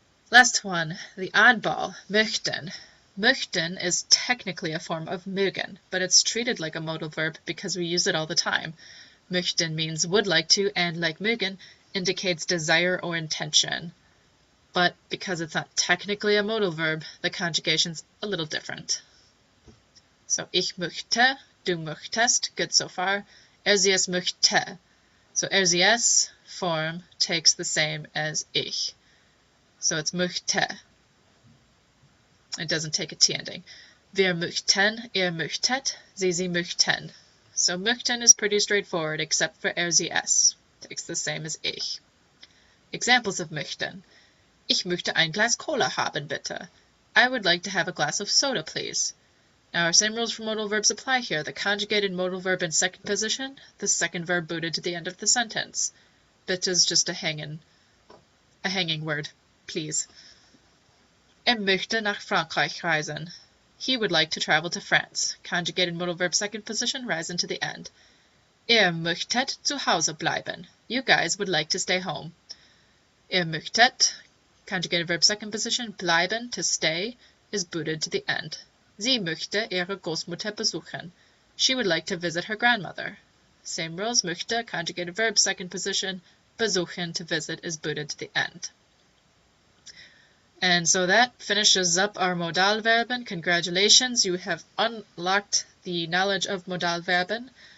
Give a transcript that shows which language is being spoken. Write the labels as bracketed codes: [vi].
[en] Last one, the oddball, möchten. Möchten is technically a form of mögen, but it's treated like a modal verb because we use it all the time. Möchten means would like to, and like mögen, indicates desire or intention. But because it's not technically a modal verb, the conjugation's a little different. [de] So ich möchte, du möchtest, [en] good so far. [de] Sie es möchte. [en] So sie es form takes the same as ich. So it's möchte. It doesn't take a T ending. [de] Wir möchten, möchtet, sie möchten. [en] So möchten is pretty straightforward except for sie es. Takes the same as ich. Examples of möchten. [de] Ich möchte ein Glas Cola haben, bitte. [en] I would like to have a glass of soda, please. Now our same rules for modal verbs apply here. The conjugated modal verb in second position, the second verb booted to the end of the sentence. Bitte is just a hanging word, please. [de] Möchte nach Frankreich reisen. [en] He would like to travel to France. Conjugated modal verb second position, reisen to the end. [de] Möchtet zu Hause bleiben. [en] You guys would like to stay home. Möchtet, conjugated verb second position, bleiben, to stay, is booted to the end. [de] Sie möchte ihre Großmutter besuchen. [en] She would like to visit her grandmother. Same rules, möchte, conjugated verb second position, besuchen, to visit, is booted to the end. And so that finishes up our Modalverben. Congratulations, you have unlocked the knowledge of Modalverben.